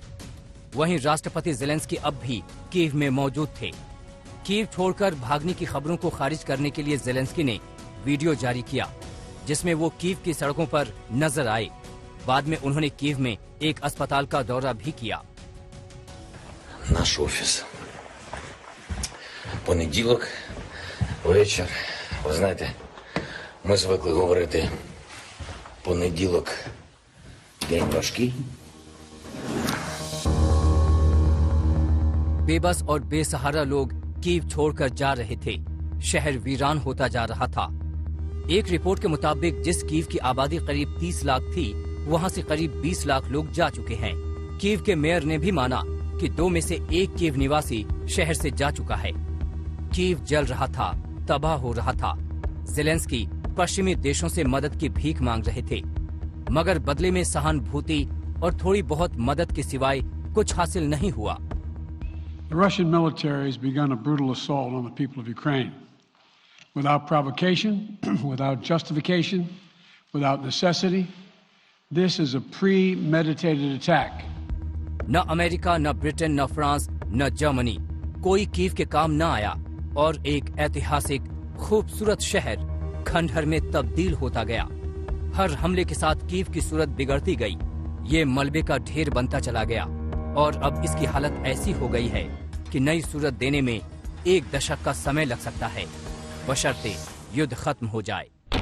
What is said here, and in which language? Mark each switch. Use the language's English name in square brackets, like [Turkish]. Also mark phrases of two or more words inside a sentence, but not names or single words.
[Hindi] वहीं राष्ट्रपति ज़ेलेंस्की अब भी कीव में मौजूद थे। कीव छोड़कर भागने की खबरों को खारिज करने के लिए ज़ेलेंस्की ने वीडियो जारी किया, जिसमें वो कीव की सड़कों पर नजर आए। बाद में उन्होंने कीव में एक अस्पताल का दौरा भी किया। [Ukrainian] Наш офіс. Понеділок, вечір. Ви знаєте, ми звикли говорити понеділок день важкий. [Hindi] बेबस और बेसहारा लोग कीव छोड़कर जा रहे थे। शहर वीरान होता जा रहा था। एक रिपोर्ट के मुताबिक जिस कीव की आबादी करीब 30 लाख थी, वहां से करीब 20 लाख लोग जा चुके हैं। कीव के मेयर ने भी माना कि 2 में से 1 कीव निवासी शहर से जा चुका है। कीव जल रहा था, तबाह हो रहा था। ज़ेलेंस्की पश्चिमी देशों से मदद की भीख मांग रहे थे, मगर बदले में सहानुभूति और थोड़ी बहुत मदद के सिवाय कुछ हासिल नहीं हुआ। [English] The Russian military has begun a brutal assault on the people of Ukraine. Without provocation, without justification, without necessity, this is a premeditated attack. [Hindi] न अमेरिका, न ब्रिटेन, न फ्रांस, न जर्मनी, कोई कीव के काम न आया और एक ऐतिहासिक खूबसूरत शहर खंडहर में तब्दील होता गया। हर हमले के साथ कीव की सूरत बिगड़ती गई। ये मलबे का ढेर बनता चला गया और अब इसकी हालत ऐसी हो गई है कि नई सूरत देने में 1 दशक का समय लग सकता है, बशर्ते युद्ध खत्म हो जाए।